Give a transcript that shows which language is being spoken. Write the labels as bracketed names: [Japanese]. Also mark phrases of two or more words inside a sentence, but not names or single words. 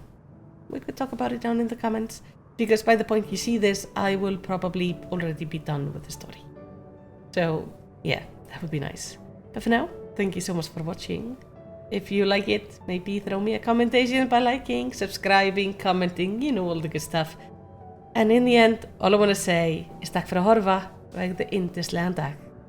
[English] We could talk about it down in the comments, because by the point you see this, I will probably already be done with the story. So, yeah, that would be nice. But for now, thank you so much for watching. If you like it, maybe throw me a commentation by liking, subscribing, commenting, you know, all the good stuff. And in the end, all I want to say is [Icelandic] takk fyrir að horfa og eigðu yndislegan dag.